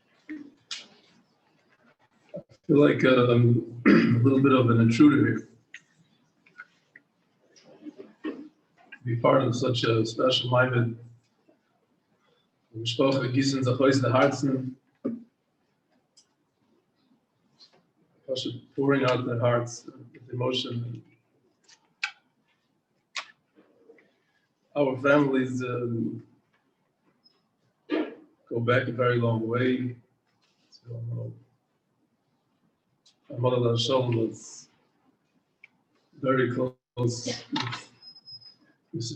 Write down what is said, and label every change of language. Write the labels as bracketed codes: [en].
[en] I feel like a little bit of an intruder here. Be part of such a special moment. [yi] Mishpacha gießen sich aus den Herzen. [en] Pouring out their hearts with emotion. our families go back a very long way. So, my mother Shalom was very close with Mr.